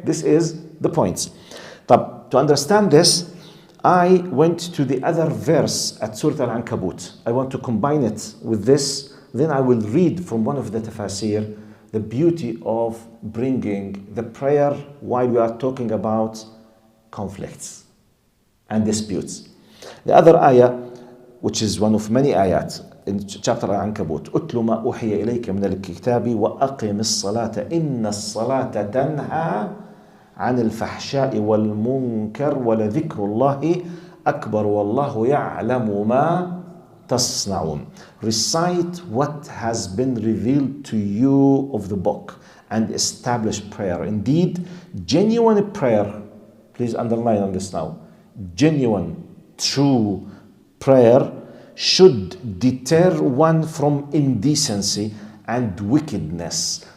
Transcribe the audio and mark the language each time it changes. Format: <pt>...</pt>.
<en>This is the point. To understand this, I went to the other verse at Surah Al-Ankabut. I want to combine it with this. Then I will read from one of the Tafsir the beauty of bringing the prayer while we are talking about conflicts and disputes. The other ayah, which is one of many ayat in chapter Al-Ankabut,</en> <ar>أُتْلُ مَا أُوحِيَ إِلَيْكَ مِنَ الْكِتَابِ وَأَقِمِ الصَّلَاةَ إِنَّ الصَّلَاةَ تَنْهَى عن الفحشاء والمنكر ولذكر الله أكبر والله يعلم ما تصنعون.</ar> <en>Recite what has been revealed to you of the book and establish prayer. Indeed, genuine prayer, please underline on this now, genuine, true prayer should deter one from indecency and wickedness.</en>